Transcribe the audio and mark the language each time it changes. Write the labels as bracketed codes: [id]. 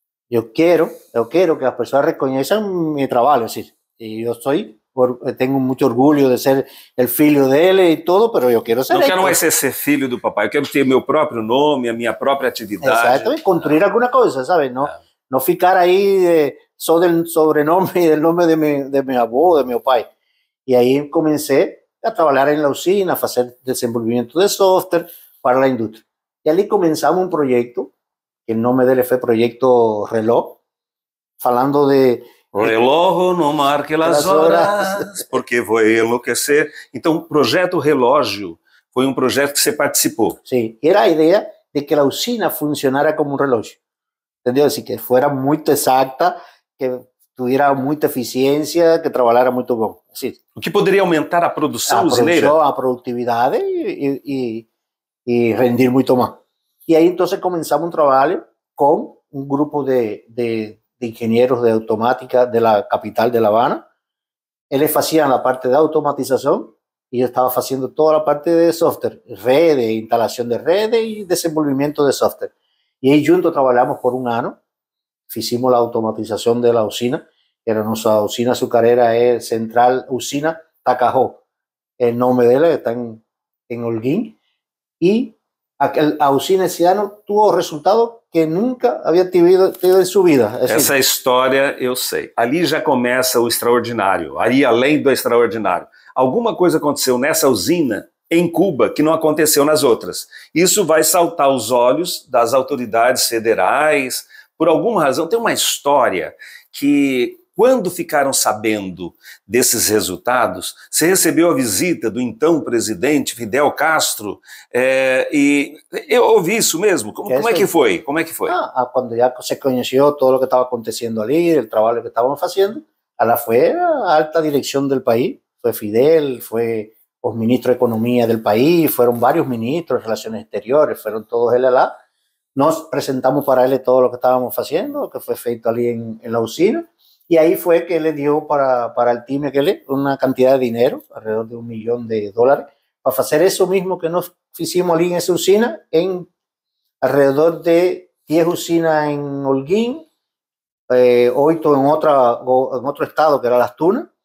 [es] Yo quiero que las personas reconozcan mi trabajo, es decir, y yo tengo mucho orgullo de ser el [pt] filho dele e tudo, [es] pero [pt] eu quero ser. Não quero mais ser filho do papai, eu quero ter meu próprio nome, a minha própria atividade. Exatamente, construir alguma coisa, sabe? Não ficar aí só del sobrenome e del nome de meu avô, de meu pai. E aí comecei a trabalhar na usina, a fazer desenvolvimento de software para a indústria. E ali começamos um projeto, que o nome dele foi Projeto Reloj, falando de Relógio não marque as horas, porque vou enlouquecer. Então, o Projeto Relógio foi um projeto que você participou. Sim, era a ideia de que a usina funcionara como um relógio, entendeu? Assim, que fosse muito exata, que tivesse muita eficiência, que trabalhara muito bom. Assim, o que poderia aumentar a produção usineira? A produtividade e rendir muito mais. E aí, então, começamos um trabalho com um grupo de ingenieros de automática de la capital de La Habana. [es] Ellos hacían la parte de automatización y yo estaba haciendo toda la parte de software, redes, instalación de redes y desenvolvimiento de software. Y ahí juntos trabajamos por un año, hicimos la automatización de la usina, era nuestra usina azucarera, es Central Usina Tacajó, el nombre de ella está en Holguín, y a usina esse ano tuvo resultado que [pt] nunca havia tido em sua vida. Essa história eu sei. Ali já começa o extraordinário, ali além do extraordinário. Alguma coisa aconteceu nessa usina em Cuba que não aconteceu nas outras. Isso vai saltar os olhos das autoridades federais. Por alguma razão, tem uma história que, quando ficaram sabendo desses resultados, você recebeu a visita do então presidente Fidel Castro, e eu ouvi isso mesmo. Como é que foi? Como é que foi? Quando já se conheceu todo o que estava acontecendo ali, o trabalho que estavam fazendo, ela foi a alta direção do país, foi Fidel, foi os ministros de economia do país, foram vários ministros de relações exteriores, foram todos eles lá. Nós apresentamos para ele todo o que estávamos fazendo, o que foi feito ali em la usina. [es] Y ahí fue que le dio para el team una cantidad de dinero, alrededor de $1 millón, para hacer eso mismo que nos hicimos allí en esa usina, en alrededor de 10 usinas en Holguín, 8 en otro estado, que era Las Tunas.